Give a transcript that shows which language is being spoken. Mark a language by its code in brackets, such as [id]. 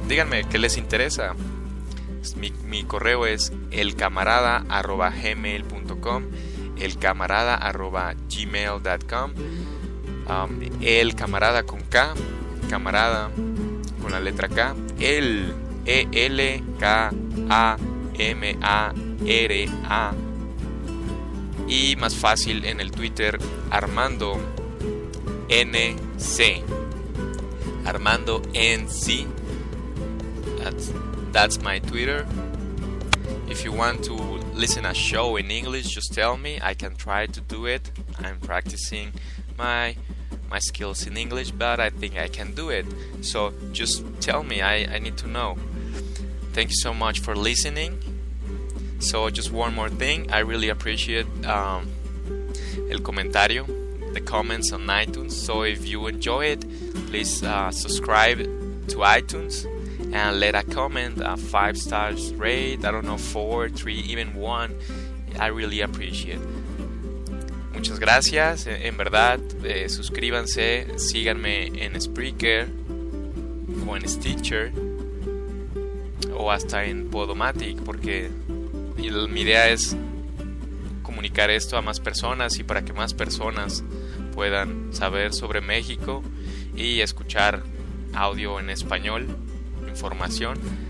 [es] Díganme qué les interesa. Mi correo es elcamarada@gmail.com, elcamarada@gmail.com, elcamarada con K, camarada con la letra K, ELKAMARA, y más fácil en el Twitter, Armando NC, Armando NC. [en] That's my Twitter. If you want to listen a show in English, just tell me. I can try to do it. I'm practicing my my skills in English, but I think I can do it. So just tell me, I need to know. Thank you so much for listening. So just one more thing, I really appreciate [es] el comentario, [en] the comments on iTunes. So if you enjoy it, please subscribe to iTunes and let a comment, a 5 stars rate, I don't know, 4, 3, even 1. I really appreciate it. [es] Muchas gracias, en verdad, suscríbanse, síganme en Spreaker o en Stitcher o hasta en Podomatic, porque mi idea es comunicar esto a más personas y para que más personas puedan saber sobre México y escuchar audio en español, información.